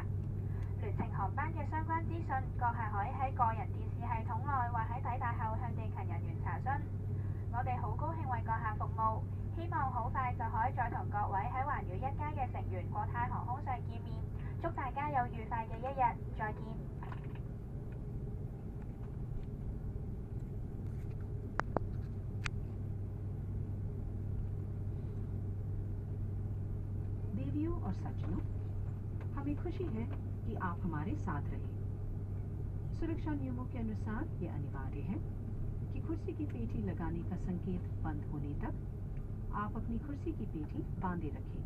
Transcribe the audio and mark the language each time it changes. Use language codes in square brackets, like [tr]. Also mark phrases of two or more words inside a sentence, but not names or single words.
[yue] 聯程航班嘅相關資訊，閣下可以喺個人電視系統內或喺抵達後向地勤人員查詢。我哋好高興為閣下服務，希望好快就可以再同各位喺環繞一家嘅成員國泰航空上見面。祝大家有愉快嘅一日，再見。 [hi] देवियों और सज्जनों, हमें खुशी है कि आप हमारे साथ रहे। सुरक्षा नियमों के अनुसार ये अनिवार्य है कि कुर्सी की पेटी लगाने का संकेत बंद होने तक आप अपनी कुर्सी की पेटी बांधे रखें।